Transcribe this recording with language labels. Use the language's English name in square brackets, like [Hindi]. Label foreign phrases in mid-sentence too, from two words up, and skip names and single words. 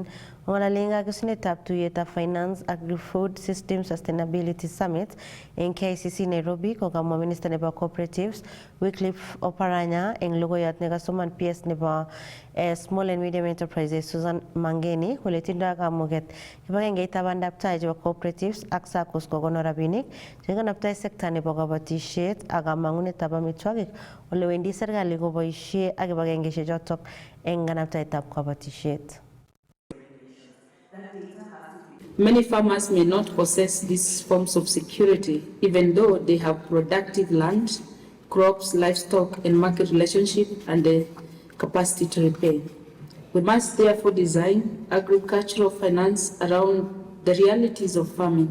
[Kalenjin] Ng'olole kakesunetab tuiyetab Finance Agri-Food System Sustainability Summit eng KICC Nairobi kokamwa Minister nebo Cooperatives Wycliffe Oparanya eng logoiyot nekasoman PS nebo [English] Small and Medium Enterprises [Kalenjin] Susan Mangeni kole tindoi kamuget kibagengeitab bandab tai chebo cooperatives ak SACCOs kokonor rabinik chekanabtae sekta nebo kabatisiet ak kamang'unetab amitwogik ole wendi serikali koboisie ak kibagengeisiek chotok eng kanabtaetab kabatisiet. [English] Many farmers may not possess these forms of security, even though they have productive land, crops, livestock, and market relationship, and the capacity to repay. We must therefore design agricultural finance around the realities of farming.